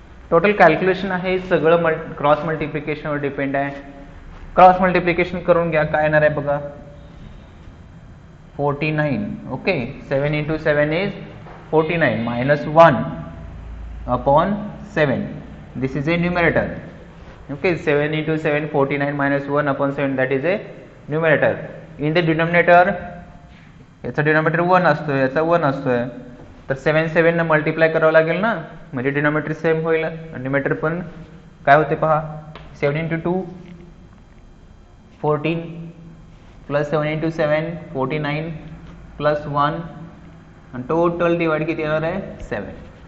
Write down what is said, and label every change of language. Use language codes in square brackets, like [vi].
[mr] Total calculation आहे, सगळं cross मल्टिप्लिकेशनवर depend आहे. क्रॉस मल्टिप्लिकेशन करून घ्या, काय येणार आहे बघा, 49. [en] Okay, 7 into 7 is 49 minus 1 upon 7. This is a numerator. Okay, 7 into 7 49 minus 1 upon 7, that is a numerator. In the denominator, [mr] याचा डिनोमिनेटर 1 असतोय, याचा 1 असतोय, तर 7 7 ने मल्टिप्लाय करावं लागेल ना, म्हणजे डिनोमिनेटर सेम होईल, न्यूमेरेटर पण काय होते पहा, 7 into 2 14 प्लस 7 into 7 49 प्लस 1 आणि टोटल डिवाइड किती येणार आहे, 7.